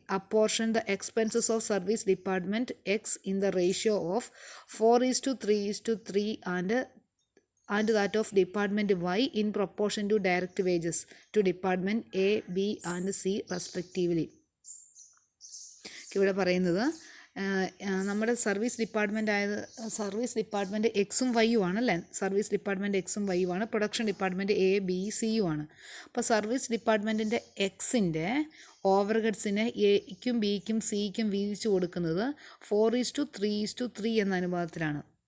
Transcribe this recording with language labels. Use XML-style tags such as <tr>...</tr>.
<en>Apportion the expenses of service department X in the ratio of 4:3:3 and and that of Department Y in proportion to direct wages to Department A, B and C respectively.</en> <ml>ഇവിടെ പറയുന്നത് നമ്മുടെ service department എക്സും വൈയും ആണല്ലേ. Service department എക്സും വൈയും ആണ്. Production department A, B, സിയും ആണ്. അപ്പോൾ സർവീസ് ഡിപ്പാർട്ട്മെൻറ്റിൻ്റെ എക്സിൻ്റെ ഓവർഹെഡ്സിനെ എയ്ക്കും ബിക്കും സിക്കും വീതിച്ചു കൊടുക്കുന്നത് 4:3:3 എന്ന അനുപാതത്തിലാണ്.</ml>